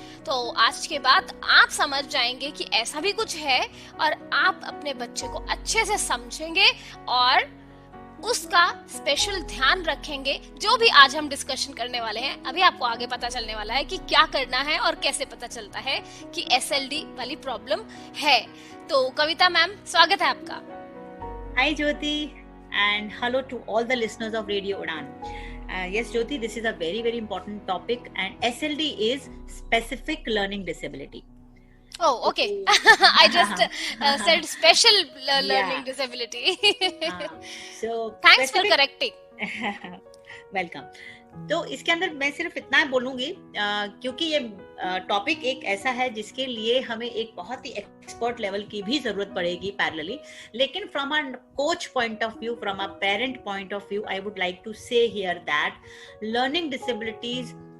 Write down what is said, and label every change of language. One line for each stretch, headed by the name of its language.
Hindi: तो आज के बाद आप समझ जाएंगे कि ऐसा भी कुछ है और आप अपने बच्चे को अच्छे से समझेंगे और उसका स्पेशल ध्यान रखेंगे। जो भी आज हम डिस्कशन करने वाले हैं, अभी आपको आगे पता चलने वाला है कि क्या करना है और कैसे पता चलता है कि एसएलडी वाली प्रॉब्लम है। तो कविता मैम, स्वागत है आपका।
English: Hi Jyoti and hello to all the listeners of Radio Udan. Yes Jyoti, this is a very important topic, and SLD is specific learning disability. Oh, okay. I just said special learning disability. So thanks for correcting. Welcome.
Hindi: तो इसके अंदर मैं सिर्फ इतना बोलूंगी क्योंकि ये topic एक ऐसा है जिसके लिए हमें एक बहुत ही एक्सपर्ट लेवल की भी जरूरत पड़ेगी पैरेलली, लेकिन
English: from a coach point of view, from a parent point of view, I would like to say here that learning disabilities